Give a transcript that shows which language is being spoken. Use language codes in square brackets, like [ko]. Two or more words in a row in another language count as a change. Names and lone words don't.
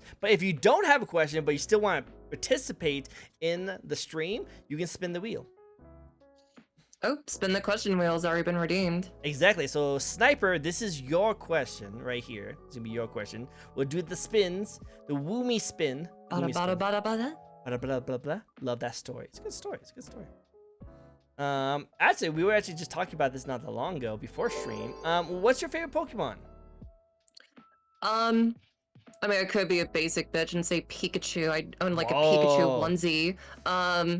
[en] But if you don't have a question, but you still want to participate in the stream, you can spin the wheel. Oh, spin the question wheel has already been redeemed. Exactly. So, Sniper, this is your question right here. It's gonna be your question. We'll do the spins, the woomy spin. Bada bada bada bada. Bada bada bada bada. Love that story. It's a good story. Actually, we were actually just talking about this not that long ago before stream. What's your favorite Pokemon? I mean, I could be a basic bitch and say Pikachu. I own like a Pikachu onesie.